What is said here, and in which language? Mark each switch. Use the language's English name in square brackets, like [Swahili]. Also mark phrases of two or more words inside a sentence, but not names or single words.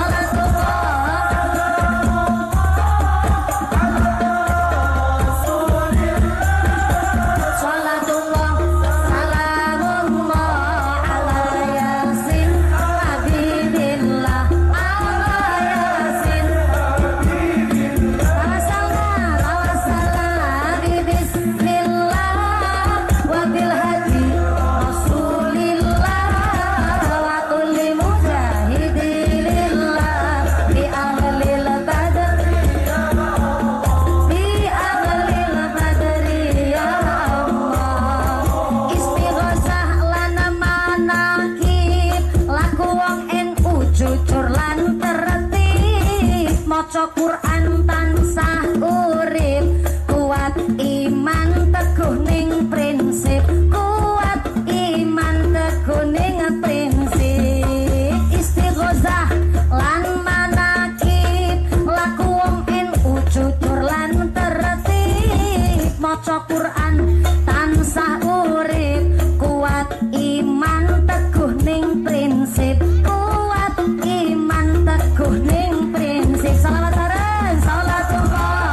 [Arabic] صلاة الله سلام الله على يس حبيب الله على يس توسلنا بسم الله وبالهادي رسول الله وكل مجاهد الله بأهل البدر يا الله استغاثة لنا [Javanese] manakib laku wong NU jujur lan tertib maca Quran tansah urip kuat iman teguh ning prinsip kuat iman teguh ning prinsip istighosah lan manakib laku wong NU jujur lan tertib maca Quran tansah urip kuat iman teguh ning prinsip kuat iman teguh ning prinsip salawat sareng salatullah